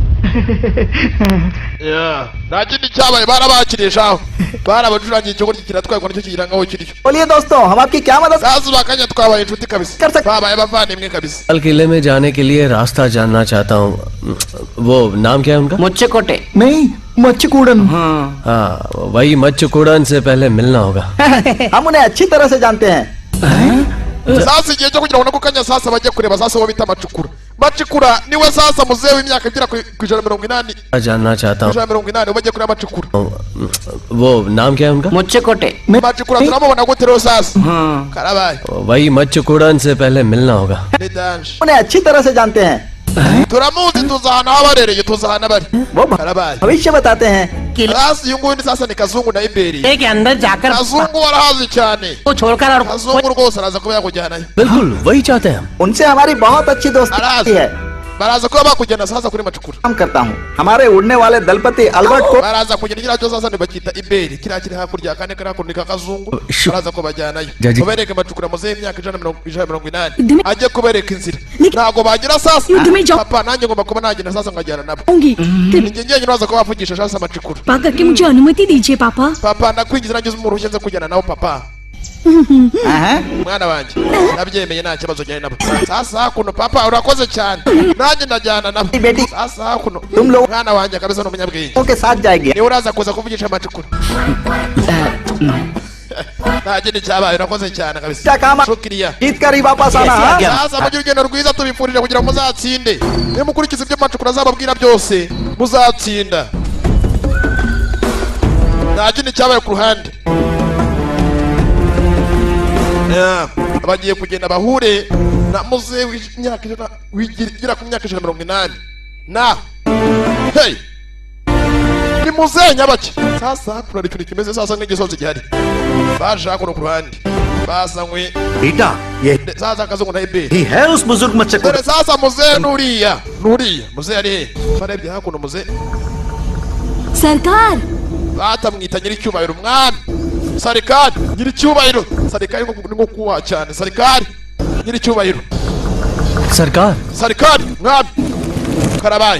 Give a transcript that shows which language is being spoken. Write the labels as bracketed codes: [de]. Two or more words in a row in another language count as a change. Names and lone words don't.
[rw] nta kindi cyabaye barabakirishaho barabacurangiye icyo kurya kiratwagwa nicyo kigira ngaho kiriyo. [hi] बोलिए दोस्तों हम आपकी क्या मदद [rw] sasa bakanya twabaye inshuti kabisa twabaye abavandimwe kabisa. [hi] लाल किले में जाने के लिए रास्ता जानना चाहता हूँ। वो नाम क्या है उनका? मुझे कोटे नहीं मच्छकूड़न। हाँ वही मच्छकूड़न से पहले मिलना होगा। हम उन्हें अच्छी तरह से जानते हैं। [rw] sasa igihe cyo kugira ngo nakukanya sasa bajye kureba sasa uwo bita macukura. Macukura niwe sasa muzehe w'imyaka igera ku 180 [hi] जानना चाहता हूँ। [rw] 180 bajye kureba macukura. [hi] वो नाम क्या है उनका? मुझे कोटे [rw] macukura turamubona gute rero sasa karabaye [hi] वही मच्छकूड़न से पहले मिलना होगा। [rw] ni danje [hi] उन्हें अच्छी तरह से जानते हैं। [rw] turamuzi tuzahana abarereye tuzahana bari [hi] वो [rw] karabaye. [hi] भविष्य बताते हैं। [rw] sasa uyu nguyu ni sasa ni kazungu na iberi. [hi] के अंदर जाकर [rw] kazungu warahazi cyane [hi] को छोड़कर और [rw] kazungu rwose araza kuba yakujyanayo. [hi] बिल्कुल वही चाहते हैं हम। उनसे हमारी बहुत अच्छी दोस्ती [rw] araza [hi] है। [rw] baraza kuba bakujyana sasa kuri macukura. [hi] काम करता हूँ हमारे उड़ने वाले दलपति अल्बर्ट को [rw] baraza kugenda kiriya cyo sasa ntibakita iberi kiriya kiri hakurya kane kari hakurya ka kazungu baraza kubajyanayo Jaji. kubereka macukura muzehe imyaka 180 Dime- ajye kubereka inzira Nik- ntabwo bagira sasa [hi] युद्ध में जाओ [rw] papa nanjye ngomba kuba nagenda sasa nkajyana nabo [hi] होंगी [rw] njye njyenyine baza kuba bavugisha sasa macukura. [hi] कृपा करके मुझे अनुमति दीजिए पापा। [rw] papa ndakwinjiza nagize uruhushya nze kujyana nawe papa mwana wanjye nabyemeye nta kibazo cyane nabo. sasa hakuno papa urakoze cyane nanjye ndajyana nabo. [hi] बेटी [rw] sasa hakuno [hi] तुम लोग [rw] mwana wanjye kabisa n'umunyabwenge [hi] के साथ जाएगी। [rw] niwe uraza kuza kuvugisha macukura. nta kindi cyabaye urakoze cyane kabisa. [hi] क्या काम shukiriya. जीत कर ही वापस आना हाँ? [rw] sasa mugire urugendo rwiza tubifurije kugira ngo muzatsinde nimukurikiza ibyo macukura azababwira byose muzatsinda. nta kindi cyabaye ku ruhande. bagiye kugenda bahure na muzehe w'imyaka igera ku myaka 180 na hey ni muzehe nyabaki. sasa hakuna ikintu kimeze sasa nk'igisozi gihari baje hakuno ku ruhande basanywe [hi] बेटा ये [rw] sasa kazungu na iberi. [hi] ही है उस बुजुर्ग मच्छर को। [rw] dore sasa muzehe nuriya muzehe ari he barebye hakuno muzehe [hi] सरकार [rw] batamwita nyiricyubahiro umwami sarikari nyiricyubahiro sarikari nko kuwa cyane sarikari nyiricyubahiro sarikari mwami karabaye.